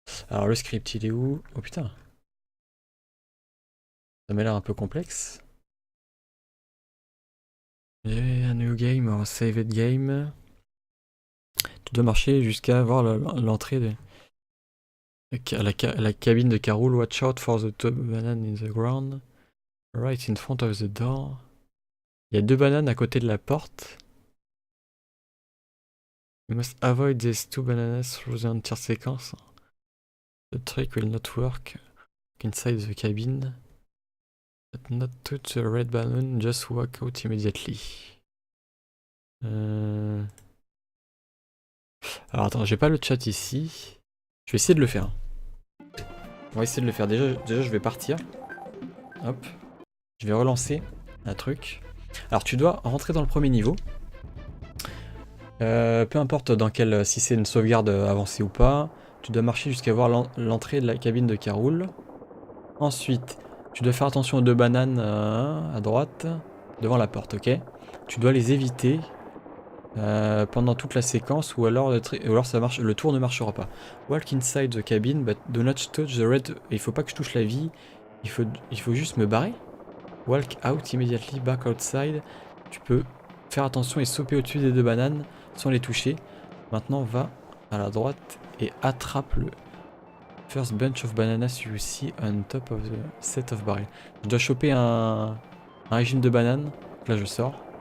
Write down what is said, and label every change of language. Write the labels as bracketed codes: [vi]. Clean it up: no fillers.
[fr] Alors le script, il est où? Oh putain. Ça m'a l'air un peu complexe. Un new game, un saved game. Tu dois marcher jusqu'à avoir l'entrée de... La cabine de K. Rool. [en] Watch out for the two bananas in the ground. Right in front of the door. [fr] Il y a 2 bananes à côté de la porte. [en] You must avoid these 2 bananas through the entire sequence. The trick will not work. Inside the cabin. But not touch the red balloon, just walk out immediately. [fr] Alors attends, j'ai pas le chat ici. Je vais essayer de le faire. On va essayer de le faire. Déjà je vais partir. Hop. Je vais relancer un truc. Alors tu dois rentrer dans le premier niveau. Peu importe dans quel, si c'est une sauvegarde avancée ou pas. Tu dois marcher jusqu'à voir l'entrée de la cabine de Carol. Ensuite, tu dois faire attention aux 2 bananes à droite, devant la porte, ok? Tu dois les éviter pendant toute la séquence, ou alors ça marche, le tour ne marchera pas. [en] Walk inside the cabin, but do not touch the red. [fr] Il faut pas que je touche la vie. Il faut juste me barrer. [en] Walk out immediately, back outside. [fr] Tu peux faire attention et sauter au-dessus des 2 bananes sans les toucher. Maintenant, va à la droite et attrape le [en] first bunch of bananas you see on top of the set of barrels. [fr] Je dois choper un régime de bananes. Là, je sors.